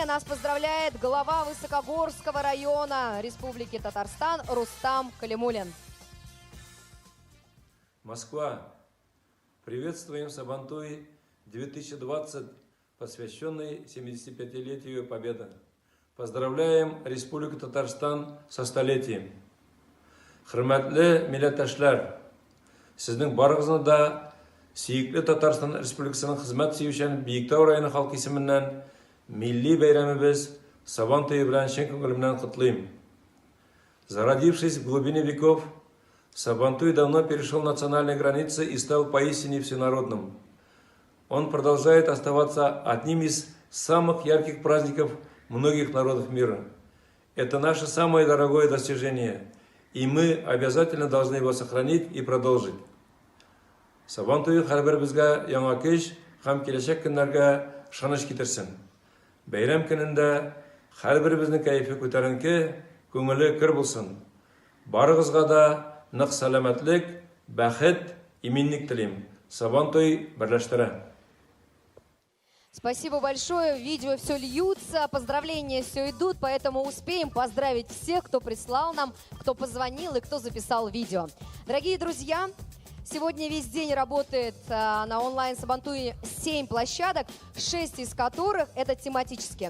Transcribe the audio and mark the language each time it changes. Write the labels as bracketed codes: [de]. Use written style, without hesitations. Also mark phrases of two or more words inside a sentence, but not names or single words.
[ru] Нас поздравляет глава Высокогорского района Республики Татарстан Рустам Калимулин. Москва. Приветствуем Сабантуй 2020, посвященный 75-летию Победы. Поздравляем Республику Татарстан со столетием. [tt] Хөрмәтле милләттәшләр, сезнең барыгызны да Сөйкле Татарстан Республикасының хезмәт сөючән Биектау районы халкы исеменнән милли бәйрәмебез Сабантуй белән чын күңелемнән котлыйм. [ru] Зародившись в глубине веков, Сабантуй давно перешел национальные границы и стал поистине всенародным. Он продолжает оставаться одним из самых ярких праздников многих народов мира. Это наше самое дорогое достижение, и мы обязательно должны его сохранить и продолжить. [tt] Сабантуй һәрбер безгә яңа көч һәм киләчәк көннәргә ышаныч китерсен. Бәйрәм көнендә һәрберебезнең кәефе күтәренке, күңеле көр булсын. Барыгызга да нык сәламәтлек, бәхет, именлек телим. Сабантуй берләштерә. [ru] Спасибо большое. Видео все льются, поздравления все идут, поэтому успеем поздравить всех, кто прислал нам, кто позвонил и кто записал видео. Дорогие друзья, сегодня весь день работает на онлайн Сабантуе 7 площадок, 6 из которых это тематические.